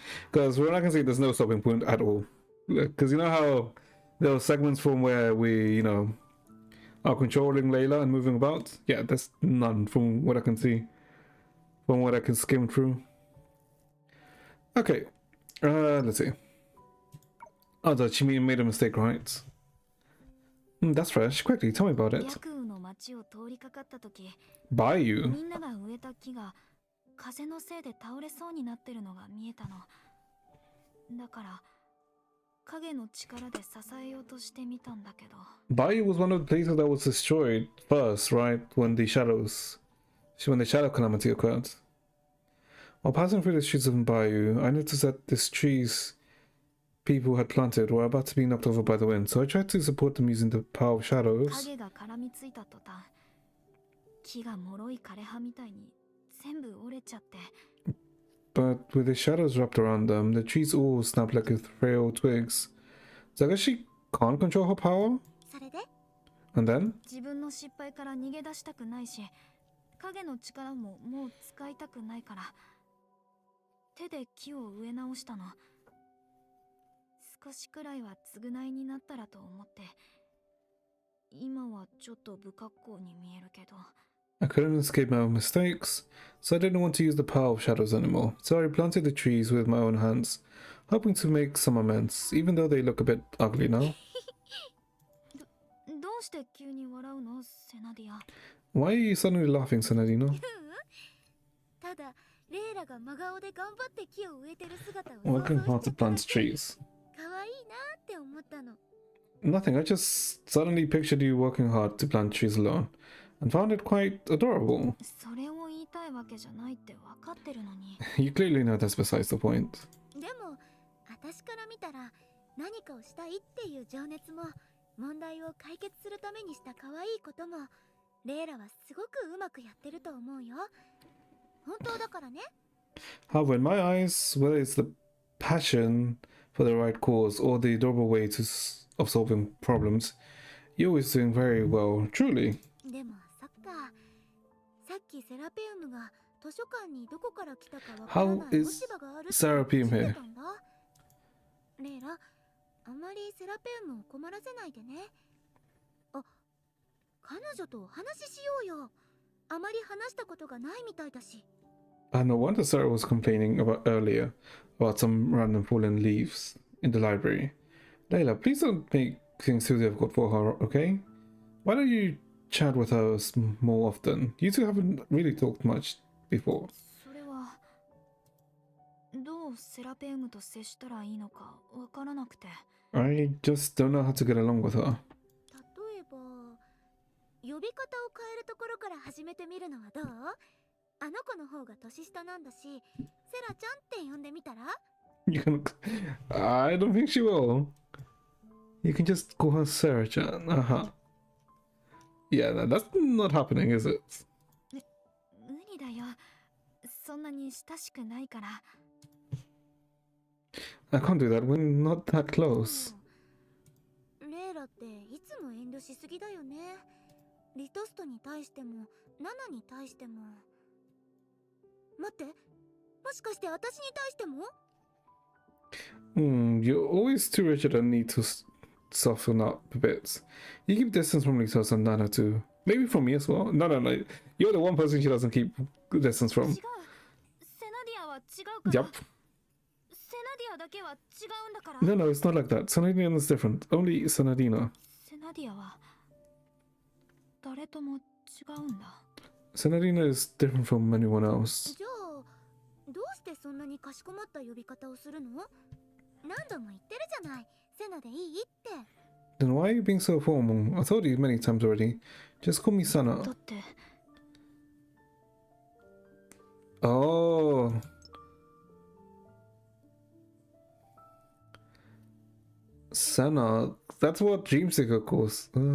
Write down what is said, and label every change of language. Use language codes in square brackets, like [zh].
[en] Because we're not going to see there's no stopping point at all. Because you know how there are segments from where we, you know, are controlling Layla and moving about? Yeah, there's none from what I can see. From what I can skim through. Okay. Let's see. Oh, that she made a mistake, right? That's fresh. Quickly, tell me about it. [ja] ヤクウの町を通りかかった時、 [en] Bayou? [ja] みんなが植えた木が風のせいで倒れそうになってるのが見えたの。だから影の力で支えようとしてみたんだけど。 [en] Bayou was one of the places that was destroyed first, right? When the shadow calamity occurred. While passing through the streets of Bayou, I noticed that these trees people had planted were about to be knocked over by the wind, so I tried to support them using the power of shadows. [ja] 影が絡みついた途端、木が脆い枯葉みたいに全部折れちゃって。 [en] But with the shadows wrapped around them, the trees all snapped like frail twigs. So I guess she can't control her power? [ja] それで [en] And then? [ja] 自分の失敗から逃げ出したくないし、影の力ももう使いたくないから、手で木を植え直したの。少しくらいは償いになったらと思って、今はちょっと不格好に見えるけど。 [en] I couldn't escape my own mistakes, so I didn't want to use the power of shadows anymore. So I replanted the trees with my own hands, hoping to make some amends, even though they look a bit ugly now. [ja] どうして急に笑うの、セナディア。 [en] Why are you suddenly laughing, Senadino? [ja] ただレイラが真顔で頑張って木を植えてる姿を [en] Working hard to plant trees. [ja] 可愛いなって思ったの。 [en] Nothing, I just suddenly pictured you working hard to plant trees alone, and found it quite adorable. [ja] それを言いたいわけじゃないって分かってるのに。 [en] You clearly know that's besides the point. [ja] でも私から見たら何かをしたいっていう情熱も問題を解決するためにした可愛いこともレイラはすごくうまくやってると思うよ。本当だからね。 [en] However, in my eyes, whether it's the passion for the right cause or the adorable way of solving problems, you're always doing very well, truly. [ja] でもそっか。さっきセラペウムが図書館にどこから来たかわからない [en] How [ja] 落 [en] is [ja] ち葉があるって [en] Serapeum [ja] 知っ [en] here? [ja] てたんだ。レイラ、あまりセラペウムを困らせないでね。あ、彼女とお話ししようよ。あまり話したことがないみたいだし。 [en] No wonder Sarah was complaining about earlier about some random fallen leaves in the library. Layla, please don't make things too difficult for her, okay? Why don't you chat with her more often? You two haven't really talked much before. [ja] それはどうセラペウムと接したらいいのか分からなくて。 [en] I just don't know how to get along with her. [ja] 例えば、呼び方を変えるところから始めてみるのはどう？あの子の方が年下なんだし、セラちゃんって呼んでみたら？ [en] You can... I don't think she will. You can just call her Sarah-chan. Yeah, that's not happening, is it? [ja] 無理だよ。そんなに親しくないから。 [en] I can't do that. We're not that close. [ja] レイラっていつも遠慮しすぎだよね。リトストに対しても、ナナに対しても。待って、もしかして私に対しても？ [en] You're always too rigid and need to soften up a bit. You keep distance from Litos and Nana too. Maybe from me as well. No. You're the one person she doesn't keep distance [ja] 違 [en] from. [ja] う。セナディアは違うから。 [en] Yup. [ja] セナディアだけは違うんだから。 [en] No, no, it's not like that. Senadina is different. Only Senadina. [ja] セナディアは誰とも違うんだ。 [en] Senadina is different from anyone else. [ja] じゃあどうしてそんなにかしこまった呼び方をするの？何度も言ってるじゃない、セナでいいって。 [en] Then why are you being so formal? I told you many times already. Just call me [ja] だ [en] Sana. [ja] って [en] Oh. Sana. That's what Dreamseeker calls.